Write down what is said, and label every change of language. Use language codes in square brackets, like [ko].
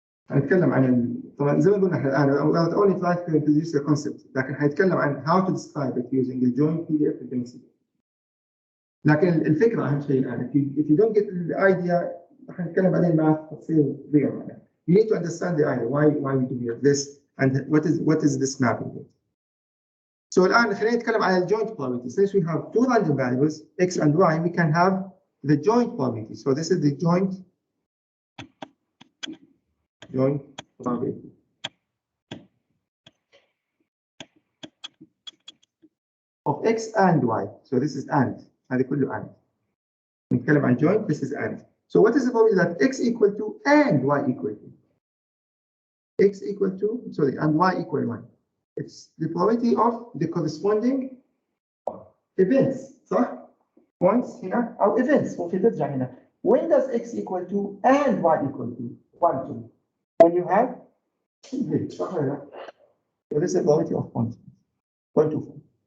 [ar] هنتكلم عن طبعا زي ما قلنا احنا الان [en] only try to introduce the concept [ar] لكن هنتكلم عن [en] how to describe it using the joint PDF density. [ar] لكن الفكره اهم شيء الان [en] if you don't get the idea [ar] راح نتكلم بعدين معك تصير ضيع. [en] You need to understand the idea why we do this And what is this mapping? [ar] So الآن خلينا نتكلم على الjoint probability. [en] Since we have two random variables, x and y, we can have the joint probability. So this is the joint probability. Of x and y. So this is and. [ar] هذه كله [en] and. [ar] نتكلم عن [en] joint, this is and. So what is the probability that x equal to and y equal to? X equal to, sorry, and y equal 1. It's the probability of the corresponding events, [ar] صح? Points هنا أو events ممكن ترجع هنا. [en] When does x equal to and y equal to 1, 2? When you have events, [ar] صح ولا لا? [en] So this is the probability of points. 0.24.